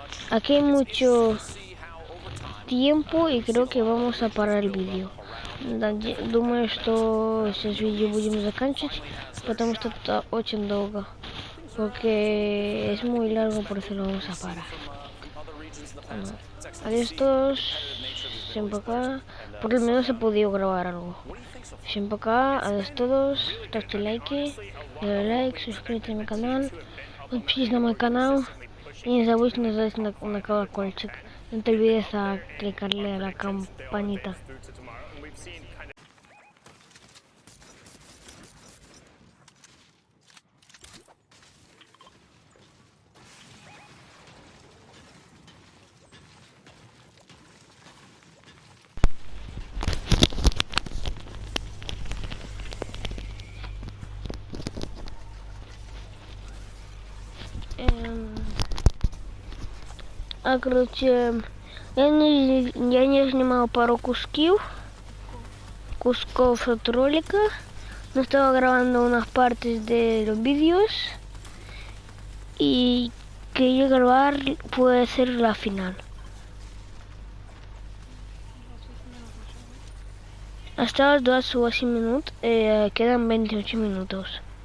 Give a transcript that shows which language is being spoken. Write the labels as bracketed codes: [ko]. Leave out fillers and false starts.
[es] Aquí hay mucho tiempo y creo que vamos a parar el vídeo. [ru] Думаю, что сейчас видео будем заканчивать, потому что это очень долго. [es] Porque es muy largo, por eso lo vamos a parar. Adiós todos. [ru] Всем пока. [es] Por lo menos he podido grabar algo. [ru] Всем пока. [es] Adiós todos. [ru] Ставьте лайки. [es] Dale лайк, suscríbete a mi canal. [ru] Подпишитесь на мой канал. И не забудьте нажать на колокольчик. [es] No te olvides a clicarle a la campanita. [ru] Короче, я не снимал пару кусков от ролика, но [es] estaba grabando unas partes de los vídeos y quería grabar, puede ser la final. Hasta las 28 minutos, quedan 28 minutos.